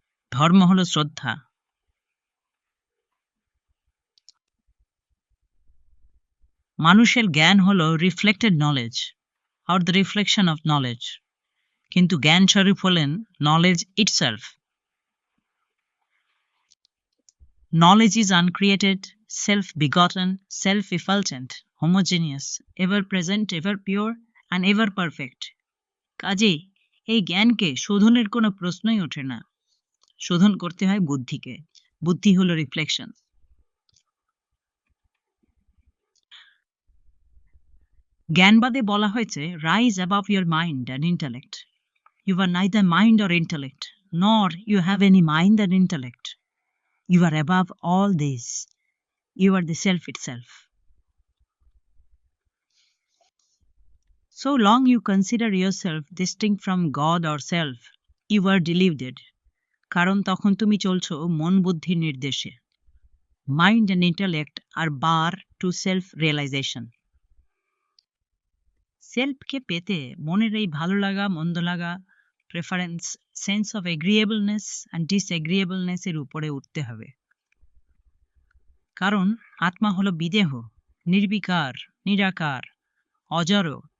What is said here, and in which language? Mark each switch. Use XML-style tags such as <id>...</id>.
<bn>ধর্ম হলো শ্রদ্ধা। মানুষের জ্ঞান হলো reflected knowledge</bn> <en>or the reflection of knowledge,</en> <bn>কিন্তু জ্ঞান স্বরূপ হলেন knowledge itself.</bn> <en>Knowledge is uncreated, self-begotten, self-effulgent, homogeneous, ever-present, ever-pure and ever-perfect.</en> <bn>কাজেই এই জ্ঞানকে শোধনের কোনো প্রশ্নই ওঠে না। শোধন করতে হয় বুদ্ধিকে। বুদ্ধি হলো রিফ্লেকশন। জ্ঞানবাদে বলা হয়েছে,</bn> <en>Rise above your mind and intellect. You are neither mind or intellect, nor you have any mind and intellect. You are above all this. You are the self itself. So long you consider yourself distinct from God or self, you are deluded.</en> <bn>কারণ তখন তুমি চলছো মন বুদ্ধির নির্দেশে।</bn> <en>Mind and intellect are bar to self-realization.</en> <bn>সেলফকে পেতে মনের এই ভালো লাগা মন্দ লাগা, প্রেফারেন্স,</bn> <en>sense of agreeableness and disagreeableness</en> <bn>এর উপরে উঠতে হবে। কারণ আত্মা হলো বিদেহ, নির্বিকার, নিরাকার, অজড়।</bn>